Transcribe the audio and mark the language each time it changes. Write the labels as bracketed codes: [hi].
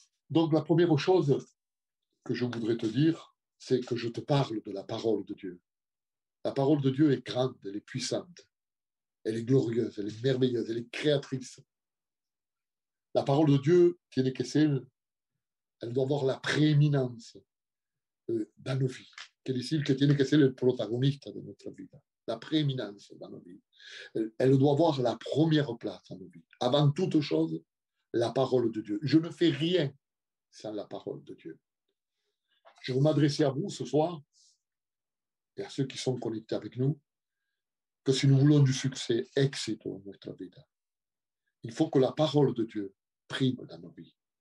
[fr] Donc la première chose que je voudrais te dire, c'est que je te parle de la parole de Dieu. La parole de Dieu est grande, elle est puissante, elle est glorieuse, elle est merveilleuse, elle est créatrice. La parole de Dieu, [es] tiene que ser, [fr] elle doit avoir la prééminence dans nos vies. [es] Quiere decir que tiene que ser el protagonista de [fr] notre vie. La prééminence dans nos vies. Elle doit avoir la première place dans nos vies. Avant toute chose, la parole de Dieu. Je ne fais rien sans la parole de Dieu. Je veux m'adresser à vous ce soir et à ceux qui sont connectés avec nous, que si nous voulons du succès, éxito en notre vie, il faut que la parole de Dieu prime dans nos vies.